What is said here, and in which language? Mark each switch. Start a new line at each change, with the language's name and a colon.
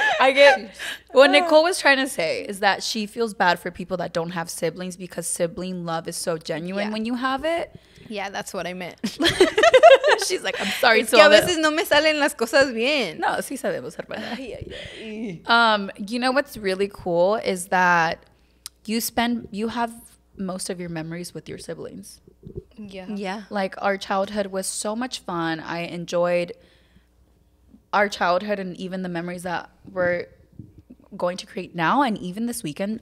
English: I get what Nicole was trying to say is that she feels bad for people that don't have siblings, because sibling love is so genuine when you have it. Yeah, that's what I meant. She's like, I'm sorry.
Spanish: Es que a veces no me salen las cosas bien. No, sí sabemos, hermana.
English: You know what's really cool is that you have most of your memories with your siblings. Yeah. Like, our childhood was so much fun. I enjoyed our childhood, and even the memories that we're going to create now, and even this weekend.